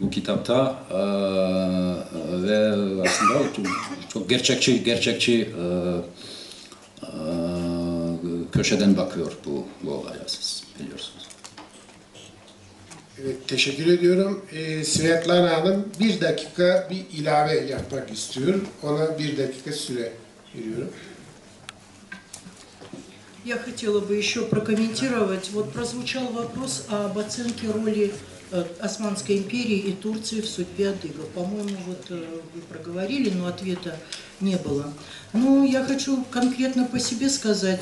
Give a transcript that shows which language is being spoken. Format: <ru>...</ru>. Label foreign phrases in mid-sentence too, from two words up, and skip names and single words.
<tr>bu kitapta ve aslında çok gerçekçi köşeden bakıyor bu olaya, siz biliyorsunuz. Evet, teşekkür ediyorum. Svetlana Hanım 1 dakika bir ilave yapmak istiyor. Ona 1 dakika süre veriyorum.</tr> <ru>Я хотела бы еще прокомментировать. Вот прозвучал вопрос об оценке роли Османской империи и Турции в судьбе адыгов. По-моему, вот вы проговорили, но ответа не было. Ну, я хочу конкретно по себе сказать.</ru>